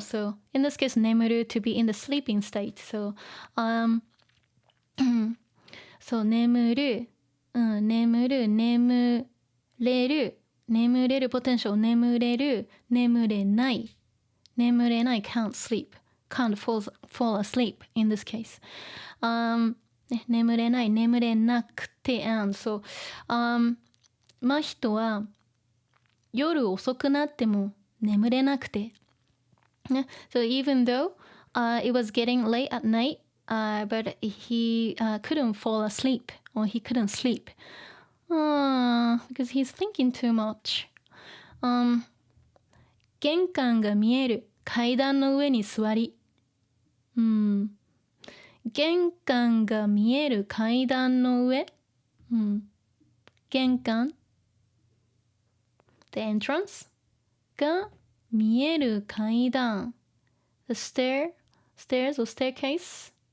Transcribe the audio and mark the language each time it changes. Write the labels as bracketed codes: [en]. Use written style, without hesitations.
[en] So in this case 眠る to be in the sleeping state. So so 眠る、眠れる potential 眠れる、眠れない can't sleep, can't fall asleep in this case. [ja] 眠れない、眠れなくて and so 真人は夜遅くなっても眠れなくて、 [en] so even though it was getting late at night, but he couldn't fall asleep, or he couldn't sleep because he's thinking too much. [ja] 玄関が見える階段の上に座り、玄関が見える階段の上、玄関 the entrance が見える階段 [en] the stairs or staircase、